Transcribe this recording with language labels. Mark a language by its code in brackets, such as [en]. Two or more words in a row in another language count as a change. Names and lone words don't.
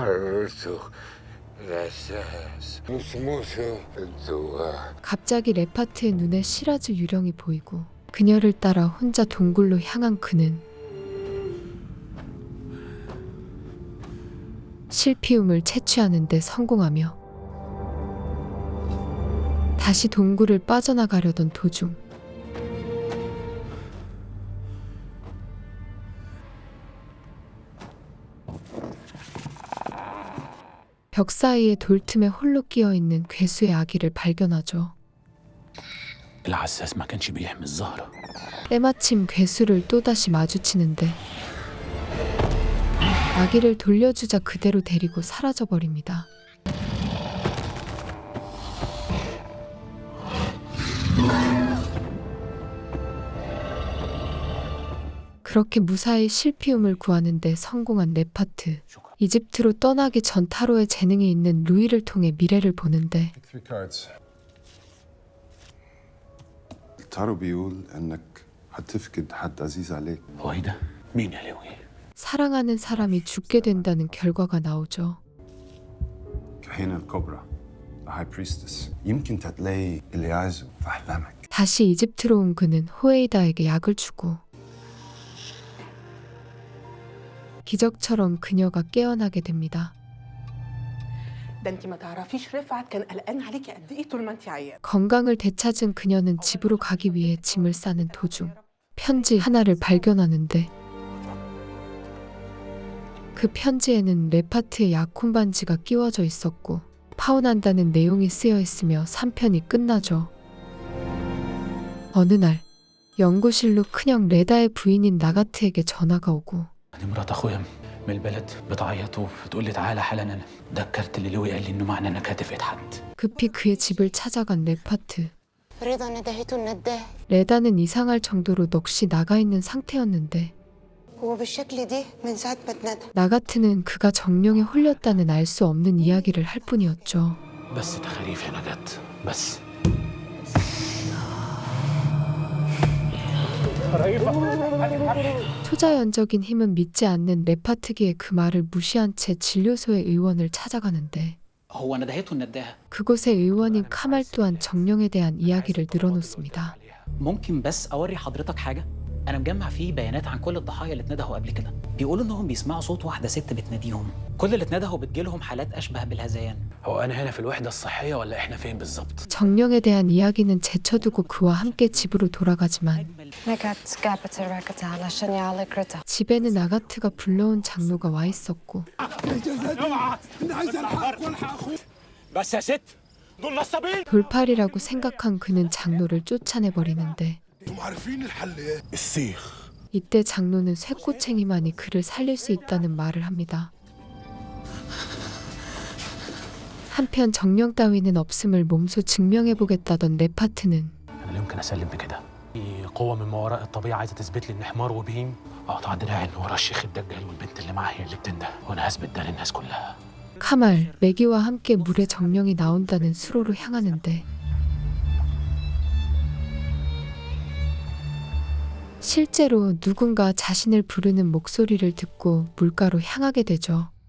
[ko] 갑자기 레파트의 눈에 시라즈 유령이 보이고 그녀를 따라 혼자 동굴로 향한 그는 실피움을 채취하는 데 성공하며 다시 동굴을 빠져나가려던 도중 벽 사이에 돌틈에 홀로 끼어있는 괴수의 아기를 발견하죠. [ar] العساس ما كانش بيحمي الزهرة. [ko] 때마침 괴수를 또다시 마주치는데 아기를 돌려주자 그대로 데리고 사라져버립니다. 그렇게 무사히 실피움을 구하는 데 성공한 레파트. 이집트로 떠나기 전 타로의 재능이 있는 루이를 통해 미래를 보는데 [ar] التارو بيقول انك هتفقد حد عزيز عليك. هو ايه ده؟ مين يا لوي؟ [ko] 사랑하는 사람이 죽게 된다는 결과가 나오죠. [ar] كهينة الكبرى [en] High Priestess [ar] يمكن تلاقي اللي عايزه في احلامك. [ko] 다시 이집트로 온 그는 호에이다에게 약을 주고 기적처럼 그녀가 깨어나게 됩니다. 건강을 되찾은 그녀는 집으로 가기 위해 짐을 싸는 도중 편지 하나를 발견하는데 그 편지에는 레파트의 약혼 반지가 끼워져 있었고 파혼한다는 내용이 쓰여 있으며 3편이 끝나죠. 어느 날 연구실로 큰형 레다의 부인인 나가트에게 전화가 오고 [ar] مرات اخويا من البلد بتعيط وبتقول لي تعالى حالا. انا ذكرت اللي لوي قال لي انه معنى انك هتفقد حد. [ko] 급히 그의 집을 찾아간 레파트. 레다는 이상할 정도로 넋이 나가 있는 상태였는데 나가트는 그가 정령에 홀렸다는 알 수 없는 이야기를 할 뿐이었죠. [ar] بس تخاريف يا نجاة بس. [ko] 초자연적인 힘은 믿지 않는 레파트기의 그 말을 무시한 채 진료소의 의원을 찾아가는데 그곳의 의원인 카말 또한 정령에 대한 이야기를 늘어놓습니다. [ar] ممكن بس اوري حضرتك حاجه؟ انا مجمع فيه بيانات عن كل الضحايا اللي اتندهوا قبل كده. بيقولوا انهم بيسمعوا صوت واحده ست بتناديهم. كل اللي اتندهوا بتجيلهم حالات اشبه بالهذيان. هو انا هنا في الوحدة الصحية ولا احنا فين بالظبط؟ [ko] 정령에 대한 이야기는 제쳐두고 그와 함께 집으로 돌아가지만 집에는 아가트가 불러온 장로가 와 있었고 돌팔이라고 생각한 그는 장로를 쫓아내버리는데 이때 장로는 쇠꼬챙이만이 그를 살릴 수 있다는 말을 합니다. 한편 정령 따위는 없음을 몸소 증명해보겠다던 레파트는 [ar] انا لا يمكن اسلم بكده. في قوة من ما وراء الطبيعة عايزة تثبت لي ان حمار وبهيم اقطع دراعي ان ورا الشيخ الدجال والبنت اللي معاه هي اللي بتنده وانا هثبت ده للناس كلها. [ko] 카말, 매기와 함께 물에 정령이 나온다는 수로로 향하는데 실제로 누군가 자신을 부르는 목소리를 듣고 물가로 향하게 되죠.